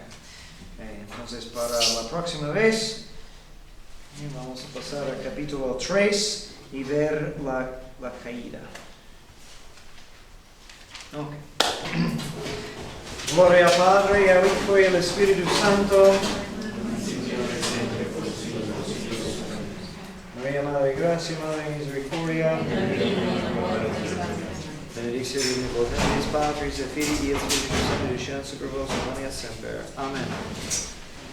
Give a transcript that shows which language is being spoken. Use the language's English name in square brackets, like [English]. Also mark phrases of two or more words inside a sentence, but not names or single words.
[Spanish] Entonces para la próxima vez vamos a pasar al capítulo 3 y ver la caída. Okay. Gloria al Padre, y al Hijo y al Espíritu Santo. María, Madre de Gracia, Madre de Misericordia. [Latin] Benedictio Omnipotens Patris et Filii et Spiritus Sancti, descendat super vos omnia semper. Amen.